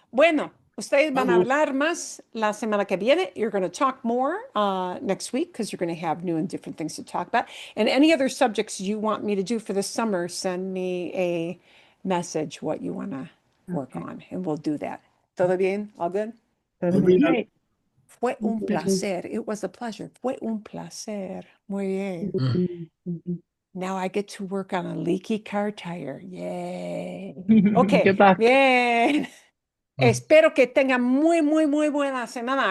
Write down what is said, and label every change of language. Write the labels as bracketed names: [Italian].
[Spanish] Bueno, ustedes van a hablar más la semana que viene. [English] You're going to talk more next week because you're going to have new and different things to talk about. And any other subjects you want me to do for the summer, send me a message what you want to work on, and we'll do that. [Spanish] ¿Todo bien? [English] All good? Great. [Spanish] Fue un placer. [English] It was a pleasure. [Spanish] Fue un placer. Muy bien. [English] Now I get to work on a leaky car tire. Yay. Okay. Good luck. [Spanish] Bien. Espero que tengan muy, muy, muy buena semana.